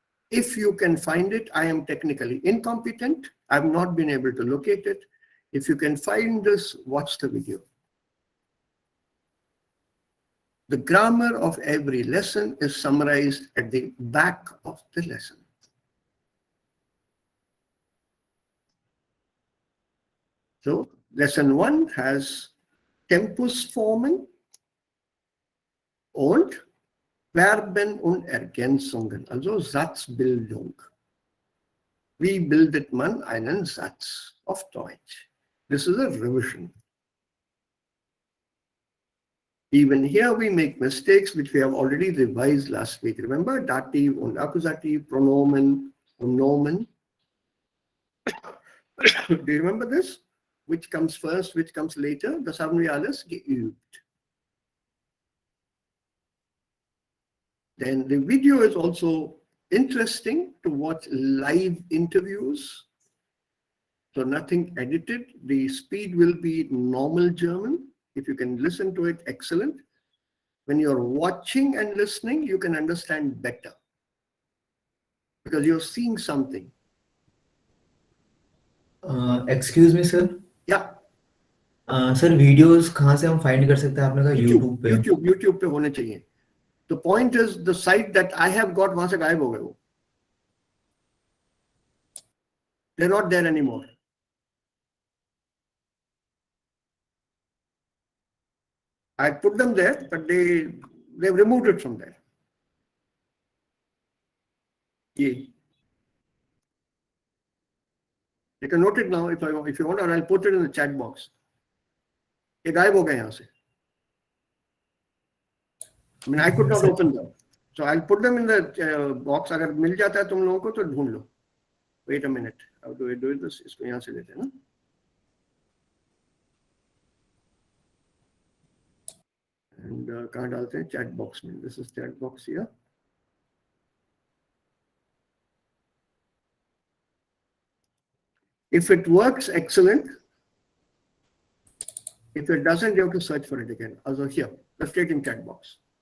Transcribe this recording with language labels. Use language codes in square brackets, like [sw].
[en] If you can find it, I am technically incompetent. I've not been able to locate it. If you can find this, watch the video. The grammar of every lesson is summarized at the back of the lesson. So lesson 1 has [de] Tempusformen und Verben und Ergänzungen, also Satzbildung. Wie bildet man einen Satz auf Deutsch? [en] This is a revision. Even here we make mistakes which we have already revised last week. Remember, [de] Dativ und Akkusativ, Pronomen und Nomen. [en] Do you remember this? Which comes first, which comes later? [de] Das haben wir alles geübt. [en] Then the video is also interesting to watch live interviews. So nothing edited. The speed will be normal German. If you can listen to it, excellent. When you're watching and listening, you can understand better because you're seeing something. Excuse me, sir. Yeah. [hi] Sir videos कहाँ से हम find कर सकते हैं? आपने कहा YouTube पे. YouTube पे होने चाहिए. [en] The point is the site that I have got [hi] वहां से गायब हो गए वो. [en] They're not there anymore. I put them there, but they've removed it from there. Yeah. You can note it now if you want, or I'll put it in the chat box. [hi] ये गायब हो गए यहाँ से. [en] I mean, I could not open them. So I'll put them in the box. [hi] अगर मिल जाता है तुम लोगों को तो ढूंढ लो. [en] Wait a minute. How do I do this? [hi] इसको यहाँ से लेते हैं ना. And कहाँ डालते हैं? [en] Chat box में. This is chat box here. If it works, excellent. If it doesn't, you have to search for it again. Also here, let's take in chat box.